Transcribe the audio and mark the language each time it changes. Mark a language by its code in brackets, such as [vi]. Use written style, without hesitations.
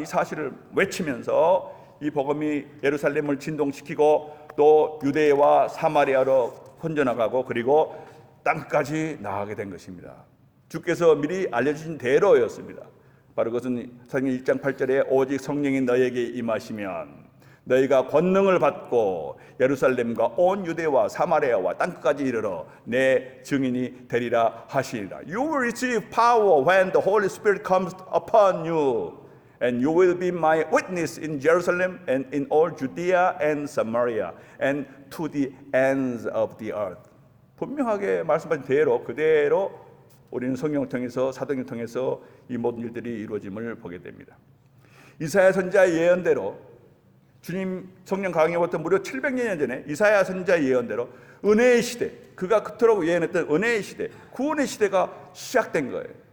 [ko] 이 사실을 외치면서 이 복음이 예루살렘을 진동시키고 또 유대와 사마리아로 번져나가고 그리고 땅까지 나가게 된 것입니다. 주께서 미리 알려주신 대로였습니다. 바로 그것은 사도행전 1장 8절에 오직 성령이 너에게 임하시면 너희가 권능을 받고 예루살렘과 온 유대와 사마리아와 땅끝까지 이르러 내 증인이 되리라 하시니라. [en] You will receive power when the Holy Spirit comes upon you, and you will be my witness in Jerusalem and in all Judea and Samaria and to the ends of the earth. [ko] 분명하게 말씀하신 대로 그대로 우리는 성경을 통해서 사도행전을 통해서 이 모든 일들이 이루어짐을 보게 됩니다. 이사야 선지자의 예언대로 주님 성령 강림부터 무려 700년 전에 이사야 선지자의 예언대로 은혜의 시대, 그가 그토록 예언했던 은혜의 시대, 구원의 시대가 시작된 거예요.